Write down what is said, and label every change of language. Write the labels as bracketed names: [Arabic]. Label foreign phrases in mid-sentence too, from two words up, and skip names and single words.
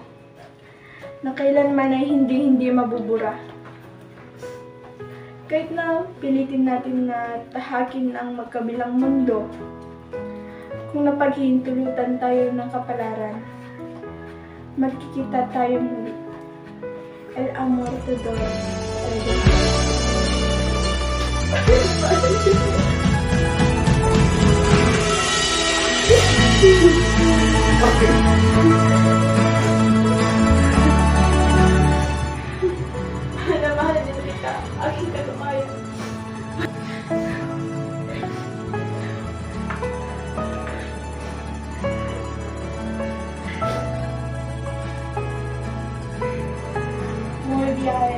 [Filipino] Na kailanman ay hindi mabubura. Kahit na pilitin natin na tahakin ang magkabilang mundo, kung napaghihintulutan tayo ng kapalaran, magkikita tayo muli. [Spanish] El amor te doy. [Filipino] Mahal din kita, aking katumayan. [Spanish] Muy bien.